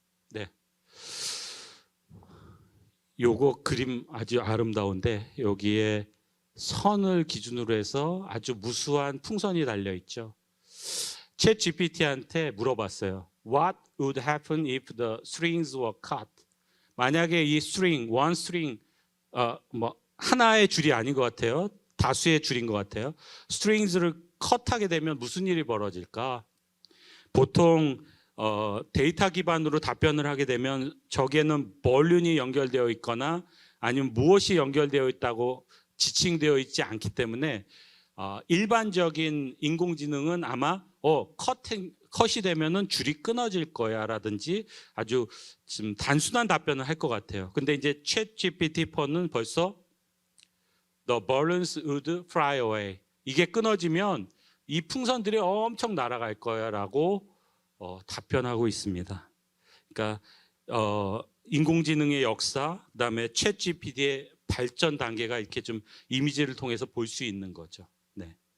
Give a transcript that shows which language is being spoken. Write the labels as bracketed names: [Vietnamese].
[Korean] 네, 요거 그림 아주 아름다운데 여기에 선을 기준으로 해서 아주 무수한 풍선이 달려 있죠. 챗 GPT한테 물어봤어요. [English] What would happen if the strings were cut? [Korean] 만약에 이 string, one string, 하나의 줄이 아닌 것 같아요. 다수의 줄인 것 같아요. strings를 컷하게 되면 무슨 일이 벌어질까? 보통 데이터 기반으로 답변을 하게 되면 저기에는 벌룬이 연결되어 있거나 아니면 무엇이 연결되어 있다고 지칭되어 있지 않기 때문에 일반적인 인공지능은 아마 컷이 되면은 줄이 끊어질 거야라든지 아주 좀 단순한 답변을 할 것 같아요. 근데 이제 챗 GPT-4는 벌써 [English] The balloons would fly away. [Korean] 이게 끊어지면 이 풍선들이 엄청 날아갈 거야라고 답변하고 있습니다. 그러니까 인공지능의 역사, 그다음에 챗 GPT의 발전 단계가 이렇게 좀 이미지를 통해서 볼 수 있는 거죠. 네.